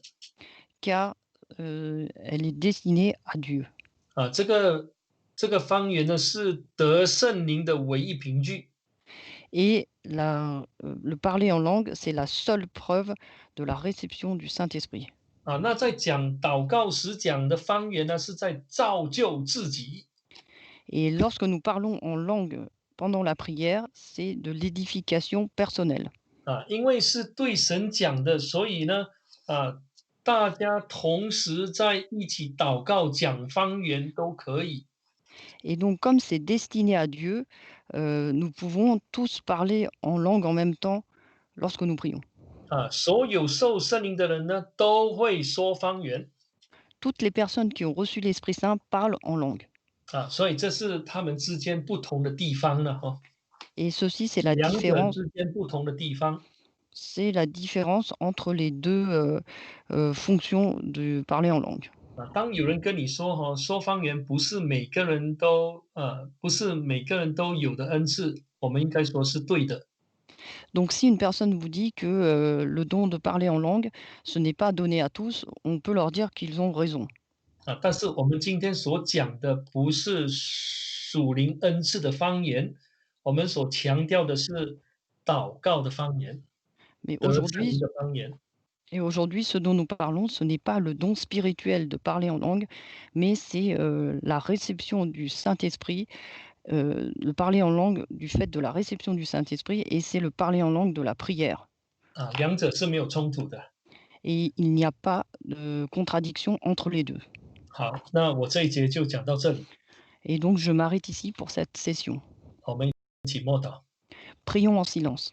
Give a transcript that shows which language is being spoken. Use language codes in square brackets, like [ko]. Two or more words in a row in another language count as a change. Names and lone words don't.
[fr] car, elle est destinée à Dieu. [zh] 这个方言呢是得圣灵的唯一凭据。 [fr] Et le parler en langue, c'est la seule preuve de la réception du Saint-Esprit. [zh] 那在讲祷告时讲的方言呢，是在造就自己。 [fr] Et lorsque nous parlons en langue pendant la prière, c'est de l'édification personnelle. [zh] 因为是对神讲的，所以呢，大家同时在一起祷告讲方言都可以。 [fr] Et donc comme c'est destiné à Dieu, nous pouvons tous parler en langue en même temps lorsque nous prions. [zh] 所有受圣灵的人呢，都会说方言。 [fr] Toutes les personnes qui ont reçu l'Esprit Saint parlent en langue. [zh] 所以这是他们之间不同的地方了 [fr] Et ceci, c'est la [zh] 两者 [fr] différence [zh] 之间不同的地方。 [fr] c'est la différence entre les 2 fonctions de parler en langue. [zh] 当有人跟你说说方言不是每个人都有的恩赐，我们应该说是对的。 [fr] Donc si une personne vous dit que, le don de parler en langue, ce n'est pas donné à tous, on peut leur dire qu'ils ont raison. [zh] 但是我们今天所讲的不是属灵恩赐的方言，我们所强调的是祷告的方言， [fr] Mais [zh] 得圣灵 [fr] aujourd'hui [zh] 的方言。 [fr] aujourd'hui, ce dont nous parlons, ce n'est pas le don spirituel de parler en langue, mais c'est, la réception du Saint-Esprit, le parler en langue du fait de la réception du Saint-Esprit et c'est le parler en langue de la prière. [zh] 两者是没有冲突的。 [fr] Et il n'y a pas de contradiction entre les 2. [zh] 好，那我这一节就讲到这里， [fr] Et donc je m'arrête ici pour cette session. [zh] 我们一起默祷。 [fr] Prions en silence.